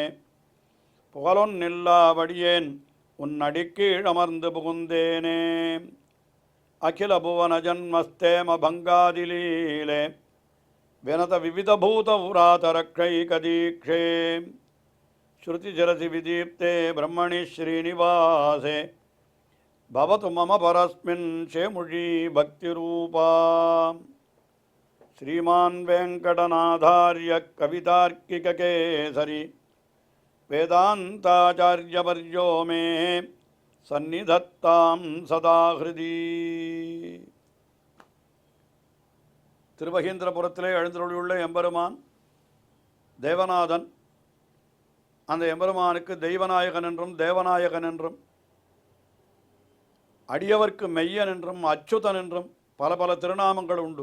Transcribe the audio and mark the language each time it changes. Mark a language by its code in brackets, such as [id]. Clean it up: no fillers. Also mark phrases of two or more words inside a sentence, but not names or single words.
[ta] புகழொன்னில்லாவடியேன் உன் அடிக்கீழ் அமர்ந்து புகுந்தேனே [sa] अखिल भुवन जन्मस्थेम भङ्गादिलीले विनत विविधभूत व्रातरक्षैकदीक्षे श्रुतिशिरसि विदीप्ते ब्रह्मणि श्रीनिवासे भवतु मम परस्मिन् शेमुषी भक्तिरूपा श्रीमान् वेंकटनाथार्य कवितार्किककेसरी वेदान्ताचार्यवर्यो मे सन्निधत्तां सदा हृदि [ta] திருவகீந்திரபுரத்திலே எழுந்தருளியுள்ள எம்பெருமான் தேவநாதன். அந்த எம்பெருமானுக்கு தெய்வநாயகன் என்றும் தேவநாயகன் என்றும் அடியவர்க்கு மெய்யன் என்றும் அச்சுதன் என்றும் பல பல திருநாமங்கள் உண்டு.